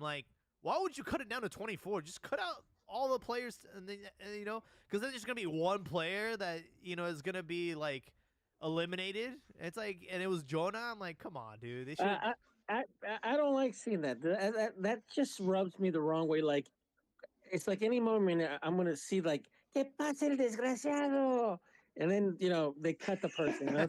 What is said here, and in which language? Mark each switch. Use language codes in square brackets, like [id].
[en] I'm like, why would you cut it down to 24? Just cut out all the players, and then because then there's gonna be one player that is gonna be like eliminated. It's like, and it was Jonah. I'm like, come on, dude. They should. I don't like seeing that. That just rubs me the wrong way. Like, it's like any moment I'm gonna see like. [es] ¿Qué pasa el desgraciado? [en] And then, they cut the person.